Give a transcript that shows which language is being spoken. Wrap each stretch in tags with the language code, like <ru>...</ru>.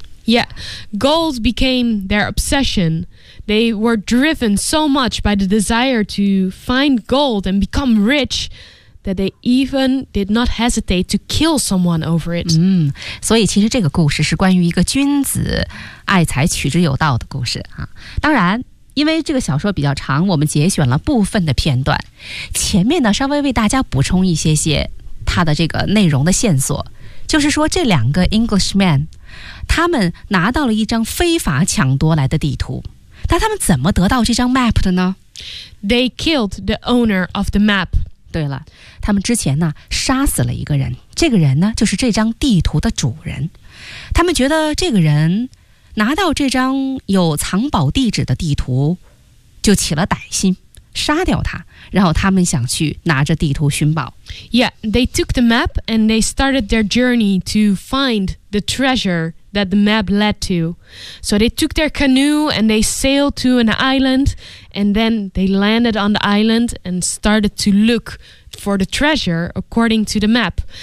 <en>Yeah, goals became their obsession. They were driven so much by the desire to find gold and become rich that they even did not hesitate to kill someone over it.</en> <zh>所以其实这个故事是关于一个君子爱财取之有道的故事啊。当然，因为这个小说比较长，我们节选了部分的片段，前面呢稍微为大家补充一些些它的这个内容的线索，就是说这两个 Englishman他们拿到了一张非法抢夺来的地图，但他们怎么得到这张 map 的呢？</zh> <en>They killed the owner of the map.</en> <zh>对了，他们之前呢杀死了一个人，这个人呢就是这张地图的主人。他们觉得这个人拿到这张有藏宝地址的地图就起了歹心，杀掉他，然后他们想去拿着地图寻宝。</zh> <en>Yeah, they took the map and they started their journey to find the treasure that the map led to. So they took their canoe and they sailed to an island and then they landed on the island and started to look for the treasure according to the map.</en>